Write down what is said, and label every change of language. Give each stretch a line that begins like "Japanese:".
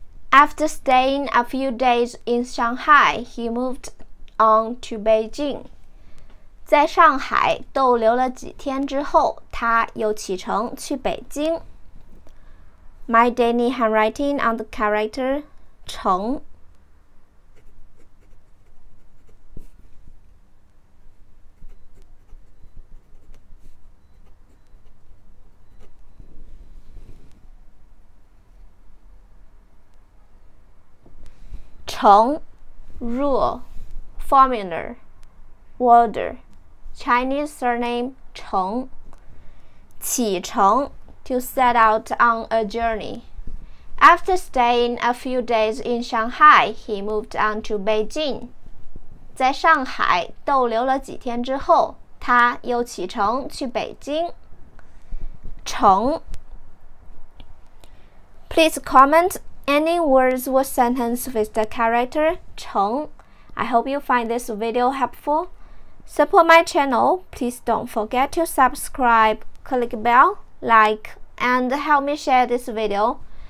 English: After staying a few days in Shanghai, he moved on to Beijing.
Chinese: 在上海逗留了几天之后，他又启程去北京。
English: My daily handwriting on the character Cheng. Cheng, rule, formula, order, Chinese surname Cheng. 启程 to set out on a journey. After staying a few days in Shanghai, he moved on to Beijing.
Chinese: 在上海逗留了几天之后，他又启程去北京。
English: 程 Please comment any words or sentence with the character Cheng I hope you find this video helpful. Support my channel. Please don't forget to subscribe, click bell, like, and help me share this video.